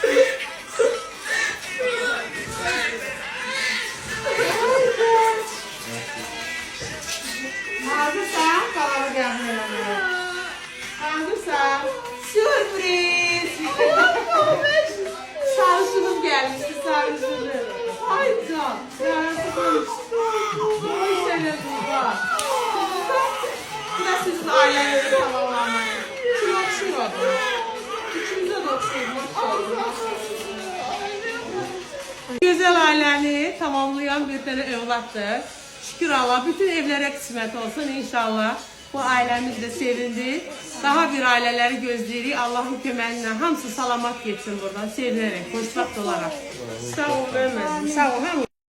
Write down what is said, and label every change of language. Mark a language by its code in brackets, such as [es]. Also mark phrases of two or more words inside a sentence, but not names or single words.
[az] Hazırsan, kanalı gəlməyəm. Hazırsan, sürpriz. Sarışınım gəlmişdi, sarışınım. Ay can, [tr] sarışınım. Hoş geldiniz, bak. [az] Bu da sizin ailənizi tamamlamayın. [tr] Kim okşuyordu? İkimize de okşuyordu. Güzel ailəni tamamlayan bir tane evlatdır. Şükür Allah, bütün evlere kısmet olsun inşallah. Bu ailemiz de sevindi. Daha bir aileleri gözləyirik. [az] Allah'ın köməyinlə hamısı salamat geçsin buradan. Sevinerek, xoşbəxt olaraq. Sağ ol, Mehmet. Sağ ol.